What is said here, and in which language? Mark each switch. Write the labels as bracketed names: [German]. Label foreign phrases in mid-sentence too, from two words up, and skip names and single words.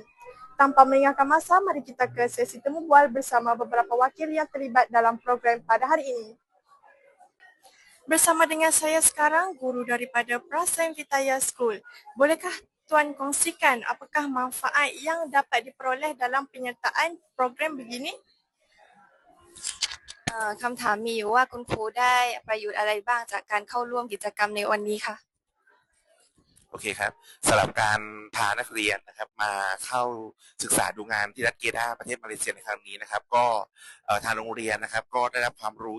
[Malay] Tanpa melengahkan masa, mari kita ke sesi temu bual bersama beberapa wakil yang terlibat dalam program pada hari ini. Bersama dengan saya sekarang, guru daripada Prasing Vitaya School. Bolehkah Tuan kongsikan apakah manfaat yang dapat diperoleh dalam penyertaan program begini? [Thai] คำถามมีอยู่ว่าคุณครูได้ประโยชน์อะไรบ้างจากการเข้าร่วมกิจกรรมในวันนี้ค่ะ โอเคครับสำหรับการพานักเรียนนะครับมาเข้าศึกษาดูงานที่รัฐเกดาประเทศมาเลเซียในครั้งนี้นะครับก็ทางโรงเรียนนะครับก็ได้รับความรู้